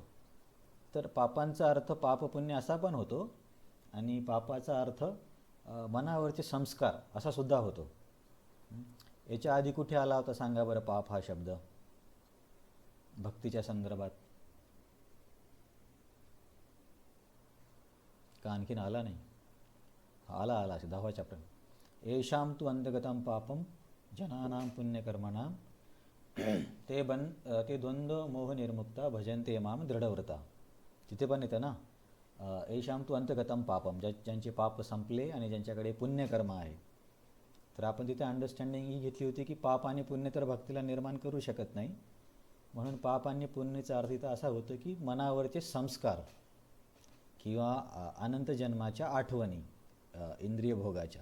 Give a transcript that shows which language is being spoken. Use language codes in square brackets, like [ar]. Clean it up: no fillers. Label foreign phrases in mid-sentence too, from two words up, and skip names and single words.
[mr] तर पापांचा अर्थ पाप पुण्य असा पण होतो आणि पापाचा अर्थ मनावरचे संस्कार असा सुद्धा होतो. याच्या आधी कुठे आला होता सांगा बरं पाप हा शब्द भक्तीच्या संदर्भात? का आणखीन आला नाही? आला असे 10वा चॅप्टर. [sa] येषां तु अंतगतं पापं जनानां पुण्यकर्मणां ते द्वंद्व मोह निर्मुक्ता भजन्ते माम दृढव्रता. [mr] तिथे पण येतं ना, [sa] येषां तु अंतगतं पापम, [mr] ज्यांचे पाप संपले आणि ज्यांच्याकडे पुण्यकर्म आहे. तर आपण तिथे अंडरस्टँडिंग ही घेतली होती की पाप आणि पुण्य तर भक्तीला निर्माण करू शकत नाही. म्हणून पाप आणि पुण्याचा अर्थ इथं असा होतो की मनावरचे संस्कार किंवा अनंत जन्माच्या आठवणी इंद्रिय भोगाच्या.